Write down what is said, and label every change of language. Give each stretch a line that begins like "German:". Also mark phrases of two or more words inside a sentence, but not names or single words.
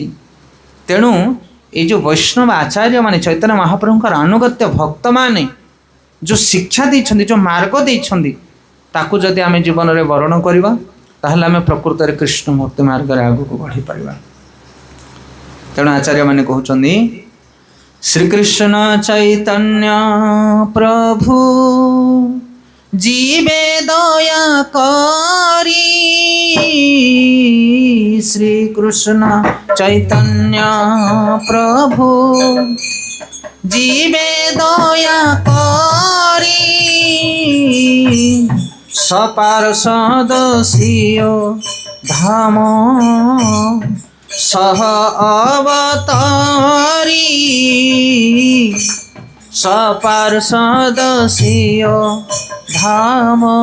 Odia: ତେଣୁ ଏଇ ଯେଉଁ ବୈଷ୍ଣବ ଆଚାର୍ଯ୍ୟମାନେ, ଚୈତନ୍ୟ ମହାପ୍ରଭୁଙ୍କର ଆନୁଗତ୍ୟ ଭକ୍ତମାନେ ଯେଉଁ ଶିକ୍ଷା ଦେଇଛନ୍ତି, ଯେଉଁ ମାର୍ଗ ଦେଇଛନ୍ତି, ତାକୁ ଯଦି ଆମେ ଜୀବନରେ ବରଣ କରିବା, ତାହେଲେ ଆମେ ପ୍ରକୃତରେ କୃଷ୍ଣ ଭକ୍ତି ମାର୍ଗରେ ଆଗକୁ ବଢ଼ିପାରିବା। ତେଣୁ ଆଚାର୍ଯ୍ୟମାନେ କହୁଛନ୍ତି, ଶ୍ରୀକୃଷ୍ଣ ଚୈତନ୍ୟ ପ୍ରଭୁ
Bangla: জীবে দয়া করি, শ্রীকৃষ্ণ চৈতন্য প্রভু জীবে দয়া করি, সপার্ষদ স্বীয় ধাম সহ অবতারি, সপার্ষদ স্বীয় ধাম